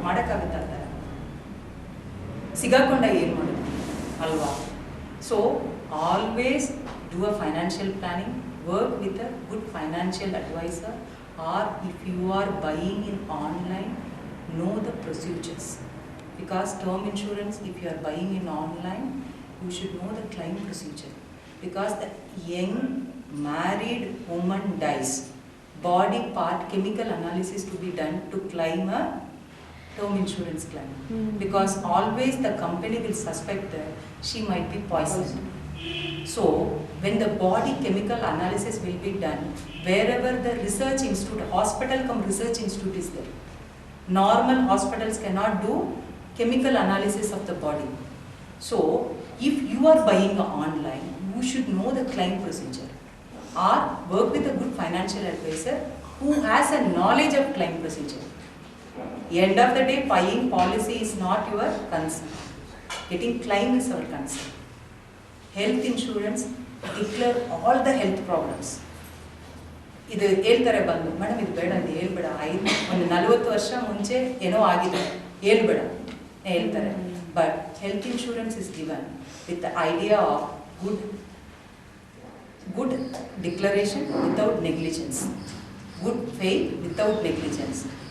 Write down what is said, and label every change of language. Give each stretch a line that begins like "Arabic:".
Kannada: ಮಾಡೋಕ್ಕಾಗುತ್ತಾ ಅಂತ ಸಿಗಾಕೊಂಡ ಏನು ಮಾಡೋದು ಅಲ್ವಾ?
English: So always do a financial planning, work with a good financial advisor, or if you are buying in online, know the procedures. Because term insurance, if you are buying in online, you should know the claim procedure. Because the young married woman dies, body part chemical analysis to be done to claim a term insurance claim. Because always the company will suspect that she might be poisoned. So when the body chemical analysis will be done, wherever the research institute, hospital cum research institute is there. Normal hospitals cannot do chemical analysis of the body. So, if you are buying online, you should know the claim procedure, or work with a good financial advisor who has a knowledge of claim procedure. End of the day, buying policy is not your concern. Getting claim is our concern. Health insurance, declare all the health problems.
Kannada: ಇದು ಹೇಳ್ತಾರೆ ಬಂದು, madam ಇದು ಬೇಡ, ಇದು ಹೇಳ್ಬೇಡ, ಒಂದು 40 ವರ್ಷ ಮುಂಚೆ ಏನೋ ಆಗಿದೆ, ಹೇಳ್ಬೇಡ ಹೇಳ್ತಾರೆ.
English: But health insurance is given with the idea of good declaration without negligence, good faith without negligence.